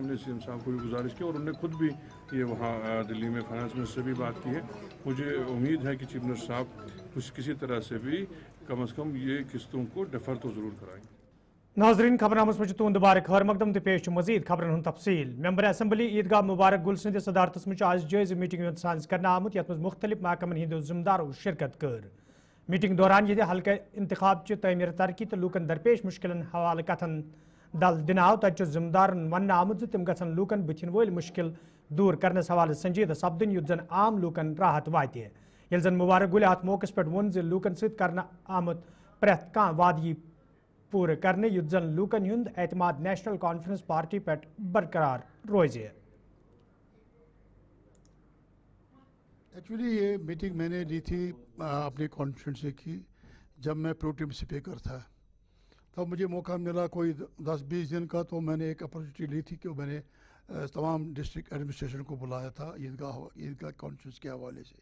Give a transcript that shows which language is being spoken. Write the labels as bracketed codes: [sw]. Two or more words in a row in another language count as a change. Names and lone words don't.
[hi] हमने सीएम साहब को भी गुजारिश की और उन्होंने खुद भी ये वहाँ दिल्ली में [en] finance minister [hi] से भी बात की है। मुझे उम्मीद है कि [en] chief minister [hi] साहब किसी तरह से भी कम अज़ कम ये किस्तों को डिफ़र तो ज़रूर कराएंगे। [ks] नाजरीन खबरनामस में तुंद बार खैर मकदम तो पेश मजीद खबरन हूं तफसील। [en] member assembly [ks] ईदगाह मुबारक गुल सद सदारत में आज जायज़ मीटिंग साज कर आमुत यथ मज मुख्तलिफ महकमन हिंदो जिम्मेदारों शिरकत कर। मीटिंग दौरान ये हल्का इंतखाब तमीर तरक्की तो लूकन दरपेश मुश्किलन हवाले कथन दल दिन आव तत जिम्मेदारन वन आमुत तिम गन लूकन बुथिन वल मुश्किल दूर करनस हवाले संजीदा सपदन युत जन आम लूकन राहत वाते। ये जन मुबारक गुल अत मौके पे वोन लूकन सत आमुत प्रेथ कह वादगी पूरे करने युत जन लूकन हुंद एतमाद नेशनल कॉन्फ्रेंस पार्टी पे बरकरार रोजे। [hi] एक्चुअली ये मीटिंग मैंने ली थी अपनी कॉन्फ्रेंस की जब मैं [en] protem speaker [hi] था। तब मुझे मौका मिला कोई 10-20 दिन का, तो मैंने एक अपॉर्चुनिटी ली थी कि मैंने तमाम [en] district administration [hi] को बुलाया था ईदगाह कॉन्फ्रेंस के हवाले से।